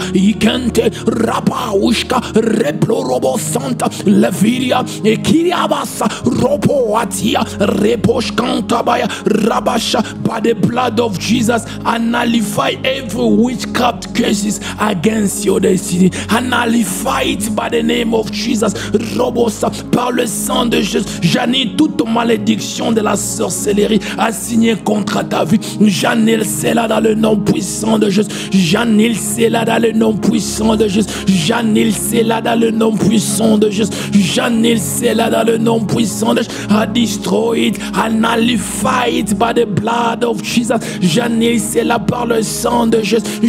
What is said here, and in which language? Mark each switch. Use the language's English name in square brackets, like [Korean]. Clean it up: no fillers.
[English] Ikente rapaushka replorobo santa leviria ekiriabasa ropo atia reposhkanta baya rabasha. By the blood of Jesus, I nullify every witchcraft curses against your destiny. I nullify it by the name of Jesus. [French] Robosa, par le sang de Jésus, j'annule toute malédiction de la sorcellerie assignée contre ta vie. J'annule cela dans le nom puissant de Jésus. J'annule cela dans le nom puissant de Jésus. J'annule cela dans le nom puissant de Jésus. J'annule cela dans le nom puissant de Jésus. [English] I destroy it, I nullify it by the blood of Jesus. [French] J'annule cela par le sang de Jésus.